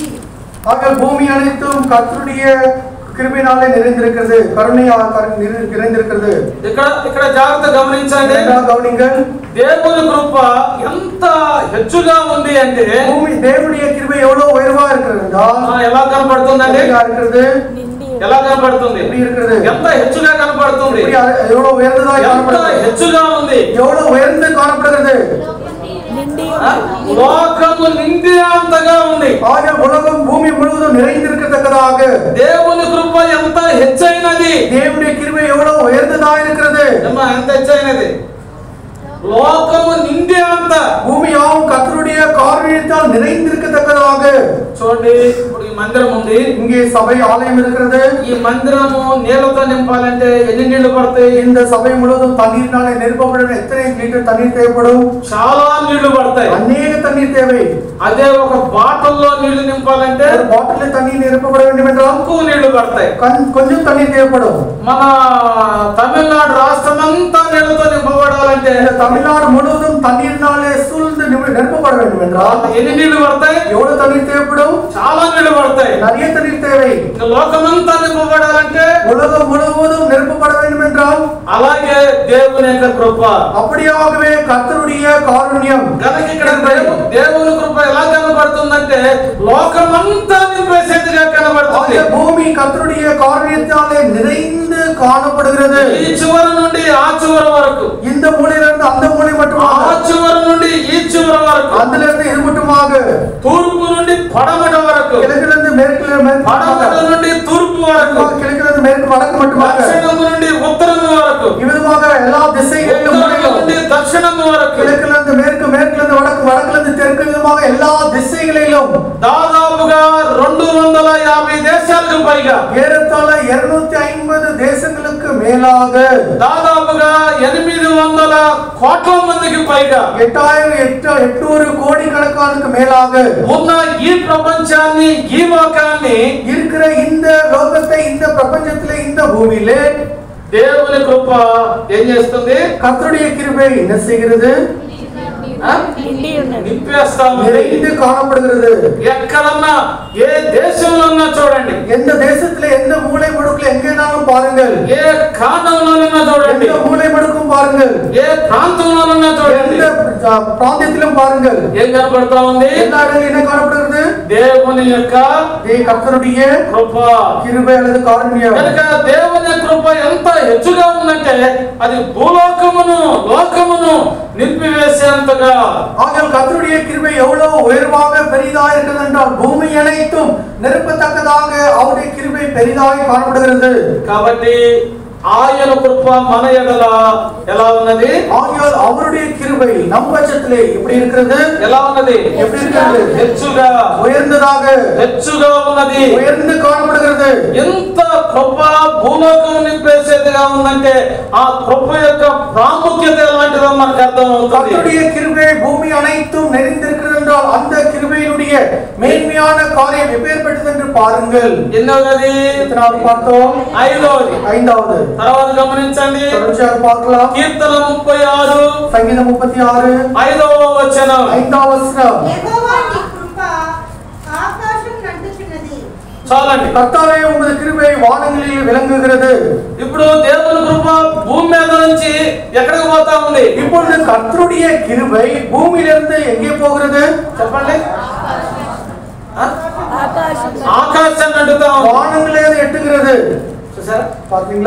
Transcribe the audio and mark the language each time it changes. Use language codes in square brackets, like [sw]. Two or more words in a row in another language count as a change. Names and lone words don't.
[ta] ஆக பூமி அனைத்தும் கர்த்தருடைய கிருபையினாலே நிறைந்திருக்கிறது, கருணையால் நிறைந்திருக்கிறது. [te] ఇక్కడ జాగ్రత్త గమనించండి. [ta] கவனிங்கள், [te] దేవుని కృప ఎంత హెచ్చుగా ఉంది అంటే [ta] பூமி தேவனுடைய கிருபை எவ்வளவு உயர்வா இருக்கிறது என்றால் [te] ఎలా కనబడుతుందండి? [ta] இருக்கிறது. [te] ఎలా కనబడుతుంది? [ta] எப்படி இருக்கிறது? [te] ఎంత హెచ్చుగా కనబడుతుంది? [ta] எவ்வளவு உயர்ந்ததா [te] ఎంత [ta] காணப்படுகிறது? [te] హెచ్చుగా ఉంది? [ta] எவ்வளவு உயர்ந்து காணப்படுகிறது? [te] లోకము నిండి అంతగా ఉంది. [ta] ஆக உலகம் பூமி முழுவதும் நிறைந்திருக்கத்தக்கதாக [te] దేవుని కృప ఎంత హెచ్చైనది. [ta] தேவனுடைய கிருபை எவ்வளவு உயர்ந்ததா இருக்கிறது? [te] ఎంత హెచ్చైనది? లోకము నిండి అంత. [ta] பூமியாவும் கர்த்தருடைய காருண்யத்தால் நிறைந்திருக்கத்தக்கதாக. [te] చూడండి, ఇప్పుడు ఈ మందిరం ఉంది. [ta] இங்கே சபை ஆலயம் இருக்கிறது. [te] ఈ మందిరము నీళ్లతో నింపాలంటే ఎన్ని నీళ్లు పడతాయి? [ta] இந்த சபை முழுவதும் தண்ணீரினாலே நிரப்பப்பட எத்தனை லிட்டர் தண்ணீர் தேவைப்படும்? [te] చాలా నీళ్లు పడతాయి. [ta] அநேக தண்ணீர் தேவை. [te] అదే ఒక బాటిల్లో నీళ్లు నింపాలంటే [ta] ஒரு பாட்டில் தண்ணீர் நிரப்பப்பட வேண்டும் என்றால் [te] తక్కువ నీళ్లు పడతాయి. [ta] கொஞ்சம் தண்ணீர் தேவைப்படும். [te] మన తమిళనాడు రాష్ట్రం అంతా నీళ్లతో నింపబడాలంటే [ta] தமிழ்நாடு முழுவதும் தண்ணீரினாலே சூழ்ந்து நிரப்பப்பட வேண்டும் என்றால் [te] ఎన్ని నీళ్లు పడతాయి? [ta] எவ்வளவு தண்ணீர் தேவைப்படும்? [te] చాలా నీళ్లు పడతాయి. [ta] நிறைய தண்ணீர் தேவை. [te] లోకమంతా నింపబడాలంటే [ta] உலகம் முழுவதும் நிரப்பப்பட வேண்டும் என்றால் [te] అలాగే దేవుని యొక్క కృప. [ta] அப்படியாகவே கர்த்தருடைய காருண்யம். [te] కనుక ఇక్కడ దేవుని కృప ఎలా కనబడుతుందంటే లోకమంతా నింపేసేదిగా కనబడుతుంది. [ta] பூமி கர்த்தருடைய காருண்யத்தாலே நிறைந்து காணப்படுகிறது. [te] ఈ చివరి నుండి ఆ చివరి వరకు, [ta] இந்த மூலையிலிருந்து அந்த மூலை மட்டுமாக, [te] ఆ చివరి నుండి ఈ చివరి వరకు, [ta] அதிலிருந்து இது மட்டுமாக, [te] తూర్పు నుండి పడమట వరకు, [ta] கிழக்கிலிருந்து [te] పడమట నుండి తూర్పు వరకు, [ta] கிழக்கிலிருந்து மேற்கு வடக்கு மட்டுமாக, [te] దక్షిణము నుండి ఉత్తరము వరకు, [ta] இவ்விதமாக எல்லா திசைகளிலும் [te] ఉత్తరము నుండి దక్షిణము వరకు, [ta] கிழக்கிலிருந்து மேற்கு, மேற்கிலிருந்து வடக்கு, வடக்கிலிருந்து தெற்கு, விதமாக எல்லா திசைகளிலும் [te] దాదాపుగా 250 దేశాలకు పైగా, [ta] ஏறத்தாழ 250 தேசங்களுக்கு மேலாக, [te] దాదాపుగా 800 కోట్ల మందికి పైగా [ta] 800 கோடிக்கணக்கானுக்கு மேலாக [te] ఉన్న ఈ ప్రపంచాన్ని, ఈ లోకాన్ని, [ta] இருக்கிற இந்த லோகத்தை, இந்த பிரபஞ்சத்திலே, இந்த பூமியிலே [te] దేవుని కృప ఏం చేస్తుంది? [ta] கர்த்தருடைய கிருபை என்ன செய்கிறது? [te] నింపేస్తా ఉంది. [ta] நிறைந்து காணப்படுகிறது. [te] ఎక్కడన్నా ఏ దేశంలో ఉన్నా చూడండి, [ta] எந்த தேசத்திலே, எந்த மூலை முடுக்குல எங்கேனாலும் பாருங்கள், [te] ఏ కాండంలోనన్నా చూడండి, [ta] எந்த மூலை முடுக்கும் பாருங்கள், [te] ఏ ప్రాంతంలోనన్నా చూడండి, [ta] எந்த பிராந்தியத்திலும் பாருங்கள், [te] ఏం కనబడతా ఉంది? [ta] எல்லா இடங்களிலும் என்ன காணப்படுகிறது? [te] దేవుని యొక్క [ta] கர்த்தருடைய [te] కృప. [ta] கிருபை அல்லது காருண்யம். [te] కనుక దేవుని కృప ఎంత హెచ్చుగా ఉందంటే అది భూలోకమును, లోకమును నింపివేసేంతగా. [ta] ஆகியால் கர்த்தருடைய கிருபை எவ்வளவு உயர்வாக பெரிதாக இருக்கிறது என்றால் பூமி அனைத்தும் நிரப்பத்தக்கதாக அவருடைய கிருபை பெரிதாக காணப்படுகிறது. [te] కాబట్టి ఆయన కృప మన ఎడల ఎలా ఉన్నది? [ta] ஆகியால் அவருடைய கிருபை நம் பட்சத்திலே எப்படி இருக்கிறது? [te] ఎలా ఉన్నది? [ta] எப்படி இருக்கிறது? [te] హెచ్చుగా, [ta] உயர்ந்ததாக, [te] హెచ్చుగా ఉన్నది. [ta] உயர்ந்து காணப்படுகிறது. [te] ఎంత కృప భూలోకం నింపేసేదిగా ఉందంటే ఆ కృప యొక్క ప్రాముఖ్యత ఎలాంటిదో మనకు అర్థం అవుతుంది. [ta] கர்த்தருடைய கிருபை பூமி அனைத்தும் நிறைந்திருக்கிறது என்றால் அந்த கிருபையினுடைய மேன்மையான காரியம் எப்பேற்பட்டது என்று பாருங்கள். [te] ఎన్నోది? [ta] எத்தனாவது பார்த்தோம்? [te] ఐదోది. [ta] ஐந்தாவது. [te] తర్వాత గమనించండి, [ta] தொடர்ச்சியாக பார்க்கலாம். [te] కీర్తన 36 [ta] சங்கீதம் 36 [te] 5వ వచనం. 5వ వచనం. యెహోవా నీ కృప ఆకాశం నంటుచున్నది. చాలండి. [ta] கர்த்தாவே உமது கிருபை வானங்களில் விளங்குகிறது. [te] ఇప్పుడు దేవుని కృప భూమి మీద నుంచి ఎక్కడికి పోతా ఉంది? [ta] இப்பொழுது கர்த்தருடைய கிருபை பூமியிலிருந்து எங்கே போகிறது? [te] చెప్పండి. ఆకాశం అంటుతా ఉంది. [ta] வானங்களே அது எட்டுகிறது. [te] చూసారా? [ta] பாத்தீங்களா?